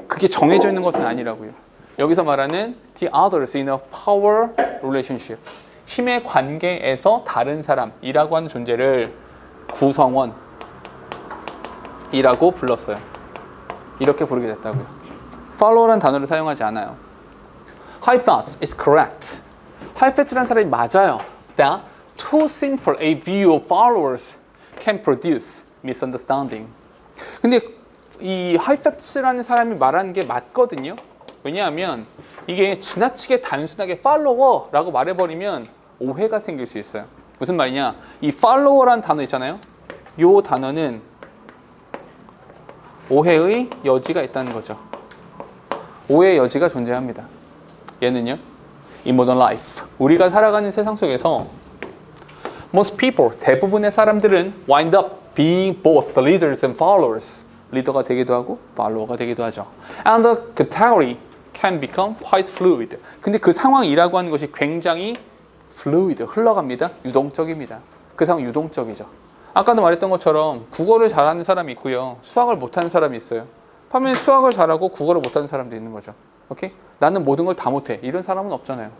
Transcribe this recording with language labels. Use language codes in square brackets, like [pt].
[ko] 그게 정해져 있는 것은 아니라고요. 여기서 말하는 [en] the others in a power relationship, [ko] 힘의 관계에서 다른 사람이라고 하는 존재를 구성원이라고 불렀어요. 이렇게 부르게 됐다고요. follow라는 단어를 사용하지 않아요. [en] Heifetz is correct. [ko] 하이페츠라는 사람이 맞아요. [en] That too simple a view of followers can produce misunderstanding. [ko] 근데 이 하이페츠라는 사람이 말하는 게 맞거든요. 왜냐하면 이게 지나치게 단순하게 팔로워라고 말해버리면 오해가 생길 수 있어요. 무슨 말이냐? 이 팔로워라는 단어 있잖아요. 이 단어는 오해의 여지가 있다는 거죠. 오해의 여지가 존재합니다. 얘는요, [en] in modern life, [ko] 우리가 살아가는 세상 속에서 [en] most people, [ko] 대부분의 사람들은 [en] wind up being both the leaders and followers. [ko] 리더가 되기도 하고 팔로워가 되기도 하죠. [en] And the category can become quite fluid. [ko] 근데 그 상황이라고 하는 것이 굉장히 fluid, 흘러갑니다. 유동적입니다. 그 상황 유동적이죠. 아까도 말했던 것처럼 국어를 잘하는 사람이 있고요. 수학을 못하는 사람이 있어요. 반면에 수학을 잘하고 국어를 못하는 사람도 있는 거죠. 오케이? 나는 모든 걸 다 못해. 이런 사람은 없잖아요.